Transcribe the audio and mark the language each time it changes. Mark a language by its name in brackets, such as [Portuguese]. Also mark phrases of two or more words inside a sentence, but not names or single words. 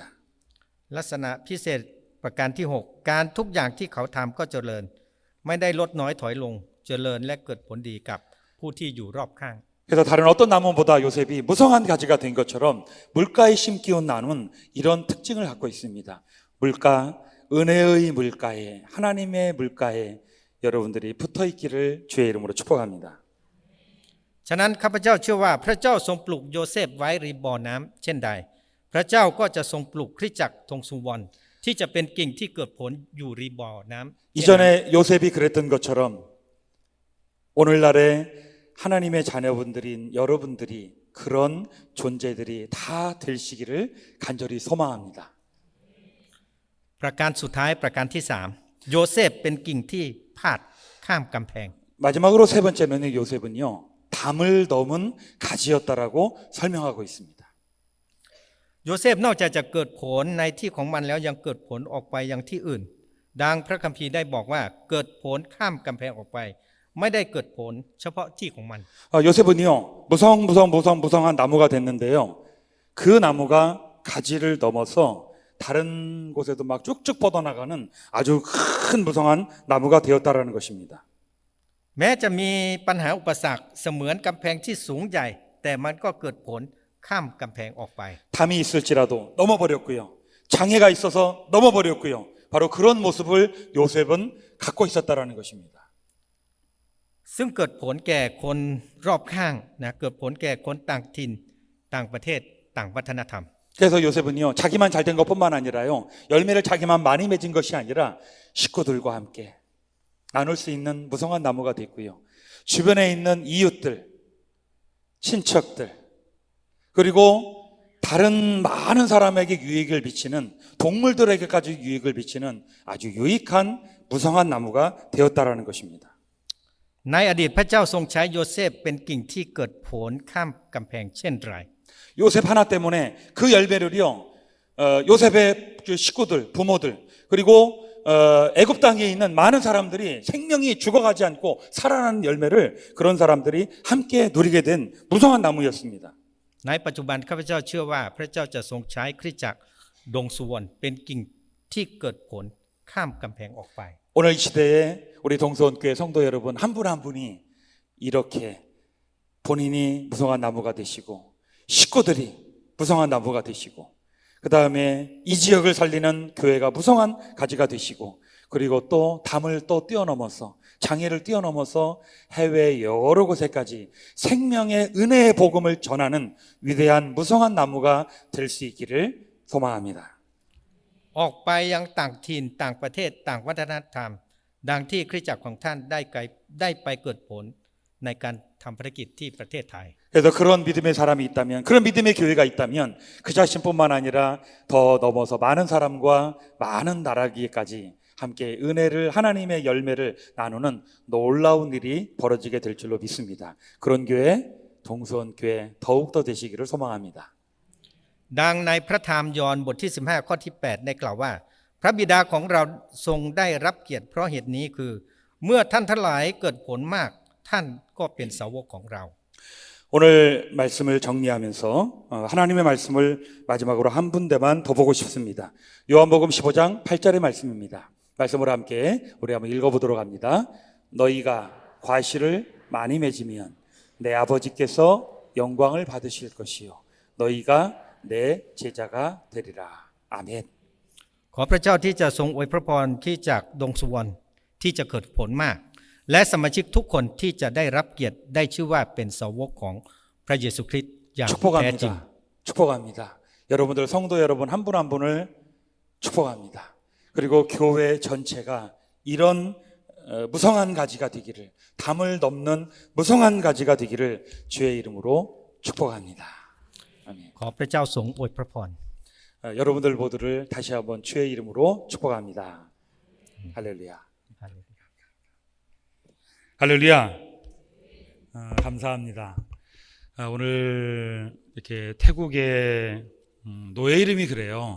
[Thai] ลักษณะพิเศษประการที่6การทุกอย่างที่เขาทำก็เจริญไม่ได้ลดน้อยถอยลงเจริญและเกิดผลดีกับผู้ที่อยู่รอบข้าง [Korean] 그래서 다른 어떤 나무보다 요셉이 무성한 가지가 된 것처럼 물가에 심기운 나무는 이런 특징을 갖고 있습니다. 물가, 은혜의 물가에 하나님의 물가에 여러분들이 붙어 있기를 주의 이름으로 축복합니다. [Thai] ฉะนั้นข้าพเจ้าเชื่อว่าพระเจ้าทรงปลูกโยเซฟไว้ริมบ่อน้ำเช่นใดพระเจ้าก็จะทรงปลูกคริสตจักรทงสุวรรณที่จะเป็นกิ่งที่เกิดผลอยู่ริมบ่อน้ำ [Korean] 이전에 요셉이 그랬던 것처럼 오늘날에 하나님의 자녀분들인 여러분들이 그런 존재들이 다 되시기를 간절히 소망합니다. [Thai] ประการสุดท้ายประการที่3โยเซฟเป็นกิ่งที่พาดข้ามกำแพง [Korean] 마지막으로 세 번째는 요셉은요 담을 넘은 가지였다라고 설명하고 있습니다. [Thai] โยเซฟนอกจากจะเกิดผลในที่ของมันแล้วยังเกิดผลออกไปยังที่อื่นดังพระคัมภีร์ได้บอกว่าเกิดผลข้ามกำแพงออกไปไม่ได้เกิดผลเฉพาะที่ของมัน [Korean] 요셉은요 무성한 나무가 됐는데요 그 나무가 가지를 넘어서 다른 곳에도 막 쭉쭉 뻗어나가는 아주 큰 무성한 나무가 되었다라는 것입니다. [Thai] แม้จะมีปัญหาอุปสรรคเสมือนกำแพงที่สูงใหญ่แต่มันก็เกิดผลข้ามกำแพงออกไป [Korean] 담이 있을지라도 넘어버렸고요 장애가 있어서 넘어버렸고요 바로 그런 모습을 요셉은 갖고 있었다라는 것입니다. [Thai] ซึ่งเกิดผลแก่คนรอบข้างนะเกิดผลแก่คนต่างถิ่นต่างประเทศต่างวัฒนธรรม [Korean] 그래서 요셉은요 자기만 잘된 것뿐만 아니라요 열매를 자기만 많이 맺은 것이 아니라 식구들과 함께 나눌 수 있는 무성한 나무가 됐고요 주변에 있는 이웃들 친척들 그리고 다른 많은 사람에게 유익을 미치는 동물들에게까지 유익을 미치는 아주 유익한 무성한 나무가 되었다라는 것입니다. [Thai] ในอดีตพระเจ้าทรงใช้โยเซฟเป็นกิ่งที่เกิดผลข้ามกำแพงเช่นไร [Korean] 요셉 하나 때문에 그 열매를요 요셉의 그 식구들 부모들 그리고 애굽 땅에 있는 많은 사람들이 생명이 죽어가지 않고 살아나는 열매를 그런 사람들이 함께 누리게 된 무성한 나무였습니다. [Thai] ในปัจจุบันข้าพเจ้าเชื่อว่าพระเจ้าจะทรงใช้คริสตจักรดงสุวรรณเป็นกิ่งที่เกิดผลข้ามกำแพงออกไป [Korean] 오늘 이 시대에 우리 동서원교회 성도 여러분 한 분 한 분이 이렇게 본인이 무성한 나무가 되시고 식구들이 무성한 나무가 되시고 그 다음에 이 지역을 살리는 교회가 무성한 가지가 되시고 그리고 또 담을 또 뛰어넘어서 장애를 뛰어넘어서 해외 여러 곳에까지 생명의 은혜의 복음을 전하는 위대한 무성한 나무가 될 수 있기를 소망합니다. [Thai] ออกไปยังต่างถิ่นต่างประเทศต่างวัฒนธรรม ดังที่คริสตจักรของท่านได้ไปเกิดผลในการทำภารกิจที่ประเทศไทย [Korean] 그래서 그런 믿음의 사람이 있다면, 그런 믿음의 교회가 있다면 그 자신뿐만 아니라 더 넘어서 많은 사람과 많은 나라기까지 함께 은혜를 하나님의 열매를 나누는 놀라운 일이 벌어지게 될 줄로 믿습니다. 그런 교회, 동서원 교회 더욱더 되시기를 소망합니다. [Thai] ดังในพระธรรมยอห์นบทที่15ข้อที่8ได้กล่าวว่า พระบิดาของเราทรงได้รับเกียรติเพราะเหตุนี้คือ เมื่อท่านทั้งหลายเกิดผลมากท่านก็เป็นสาวกของเรา [Korean] 오늘 말씀을 정리하면서 하나님의 말씀을 마지막으로 한 군데만 더 보고 싶습니다. 요한복음 15장 8절의 말씀입니다. 말씀을 함께 우리 한번 읽어보도록 합니다. 너희가 과실을 많이 맺으면 내 아버지께서 영광을 받으실 것이요 너희가 내 제자가 되리라. 아멘. [Thai] ขอพระเจ้าที่จะทรงอวยพระพรที่จากดงสุวรรณที่จะเกิดผลมาก และสมาชิกทุกคนที่จะได้รับเกียรติได้ชื่อว่าเป็นสาวกของพระเยซูคริสต์อย่างแท้จริง [Korean] 축복합니다. 여러분들 성도 여러분 한 분 한 분을 축복합니다. 그리고 교회 전체가 이런 무성한 가지가 되기를, 담을 넘는 무성한 가지가 되기를 주의 이름으로 축복합니다. 아멘. [Thai] ขอพระเจ้าทรงอวยพระพร [Korean] 여러분들 모두를 다시 한번 주의 이름으로 축복합니다. 할렐루야. 할렐루야. 감사합니다. 오늘 이렇게 태국의 노예 이름이 그래요.